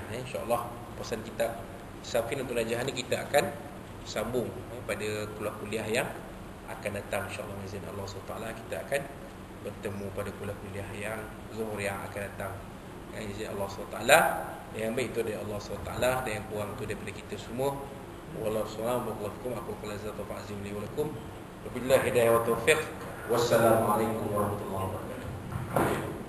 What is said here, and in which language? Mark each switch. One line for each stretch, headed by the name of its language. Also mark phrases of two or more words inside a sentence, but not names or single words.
Malay: InsyaAllah kupasan kitab Safinatun Najah ni kita akan sambung pada kuliah yang akan datang, insyaAllah izin Allah SWT. Kita akan bertemu pada kuliah yang zuhur yang akan datang, izin Allah SWT. Yang baik itu dari Allah SWT, dan yang kurang itu daripada kita semua.
Arabic: والله أعلم بالصواب. أقول قولي هذا فالعظيم لي ولكم. وبالله الهداية والتوفيق. والسلام عليكم ورحمة الله وبركاته.